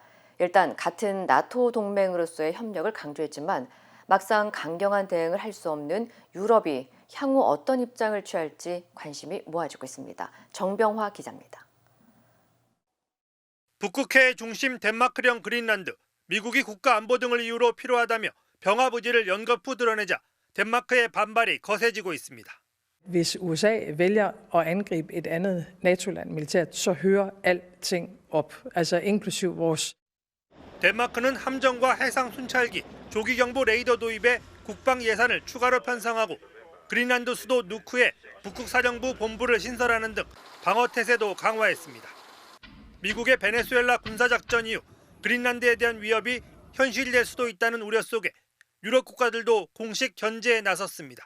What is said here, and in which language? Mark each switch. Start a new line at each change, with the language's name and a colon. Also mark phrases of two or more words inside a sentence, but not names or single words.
Korean: 일단 같은 나토 동맹으로서의 협력을 강조했지만 막상 강경한 대응을 할 수 없는 유럽이 향후 어떤 입장을 취할지 관심이 모아지고 있습니다. 정병화 기자입니다. 북극해의 중심 덴마크령 그린란드, 미국이 국가 안보 등을 이유로 필요하다며 병합 의지를 연거푸 드러내자 덴마크의 반발이 거세지고 있습니다.
Danish: Hvis USA vælger at angribe et andet NATO-land militært, så hører alting op, altså inklusiv vores.
Korean: 덴마크는 함정과 해상 순찰기, 조기 경보 레이더 도입에 국방 예산을 추가로 편성하고 그린란드 수도 누크에 북극 사령부 본부를 신설하는 등 방어 태세도 강화했습니다. 미국의 베네수엘라 군사작전 이후 그린란드에 대한 위협이 현실될 수도 있다는 우려 속에 유럽 국가들도 공식 견제에 나섰습니다.